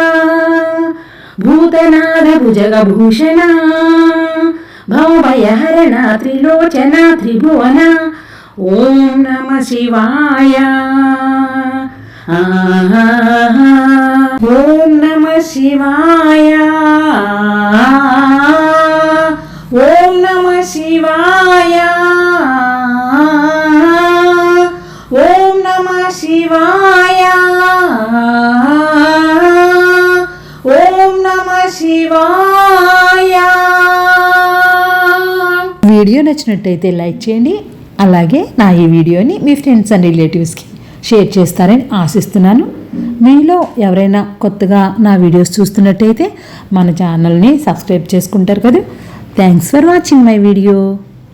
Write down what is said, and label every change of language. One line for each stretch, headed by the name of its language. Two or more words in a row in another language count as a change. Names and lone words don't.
Sanskrit: भूतनाथ भुजगभूषण भवभयहरण त्रिलोचन त्रिभुवन ओम नमः शिवाय ओम नमः शिवाय ओम नमः शिवाय ओम नमः शिवाय ओम नमः शिवाय।
Telugu: వీడియో నచ్చినట్టయితే లైక్ చేయండి, అలాగే నా ఈ వీడియోని మీ
English: friends and relatives
Telugu: షేర్ చేస్తారని ఆశిస్తున్నాను. మీలో ఎవరైనా కొత్తగా నా వీడియోస్ చూస్తున్నట్టయితే మన ఛానల్ని సబ్స్క్రైబ్ చేసుకుంటారు కదా.
English: thanks for watching my video.